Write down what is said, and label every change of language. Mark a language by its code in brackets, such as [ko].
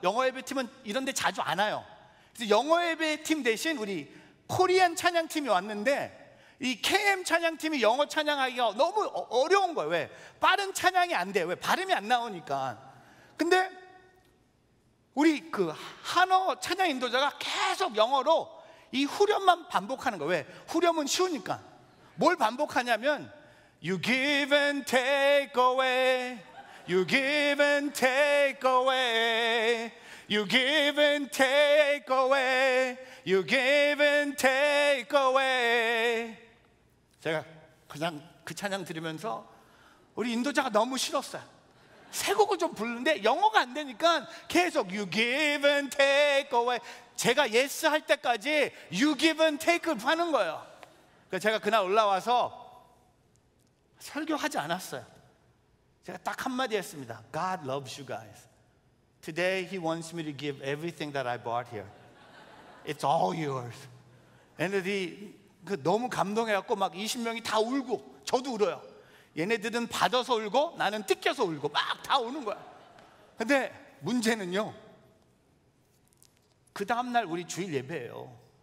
[ko] 영어 예배 팀은 이런 데 자주 안 와요. 그래서 영어 예배 팀 대신 우리 코리안 찬양팀이 왔는데 이 KM 찬양팀이 영어 찬양하기가 너무 어려운 거예요. 왜? 빠른 찬양이 안 돼요. 왜? 발음이 안 나오니까. 근데 우리 그 한어 찬양 인도자가 계속 영어로 이 후렴만 반복하는 거예요. 왜? 후렴은 쉬우니까. 뭘 반복하냐면 [en] You give and take away, You give and take away, You give and take away, You give and take away. [ko] 제가 그냥 그 찬양 들으면서 우리 인도자가 너무 싫었어요. 새 곡을 좀 부르는데 영어가 안 되니까 계속 [en] You give and take away. [ko] 제가 yes 할 때까지 [en] You give and take [ko] 를 하는 거예요. 그래서 제가 그날 올라와서 설교하지 않았어요. 제가 딱 한마디 했습니다. [en] God loves you guys. Today He wants me to give everything that I bought here. It's all yours. [ko] 얘네들이 너무 감동해갖고 막 20명이 다 울고 저도 울어요. 얘네들은 받아서 울고 나는 뜯겨서 울고 막 다 우는 거야. 근데 문제는요, 그 다음날 우리 주일 예배예요.